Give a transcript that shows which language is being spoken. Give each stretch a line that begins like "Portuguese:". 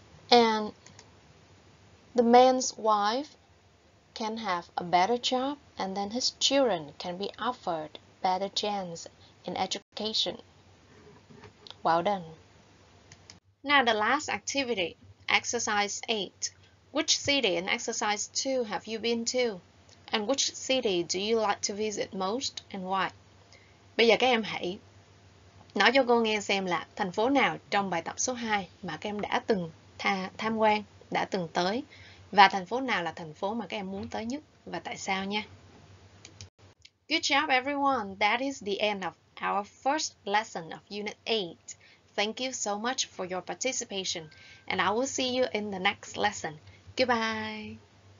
English: And the man's wife can have a better job, and then his children can be offered better chance in education. Well done. Now the last activity, exercise 8. Which city in exercise 2 have you been to? And which city do you like to visit most and why?
Vietnamese: Bây giờ các em hãy nói cho cô nghe xem là thành phố nào trong bài tập số 2 mà các em đã từng tham quan, đã từng tới, và thành phố nào là thành phố mà các em muốn tới nhất và tại sao nha.
English: Good job everyone. That is the end of our first lesson of Unit 8. Thank you so much for your participation and I will see you in the next lesson. Goodbye.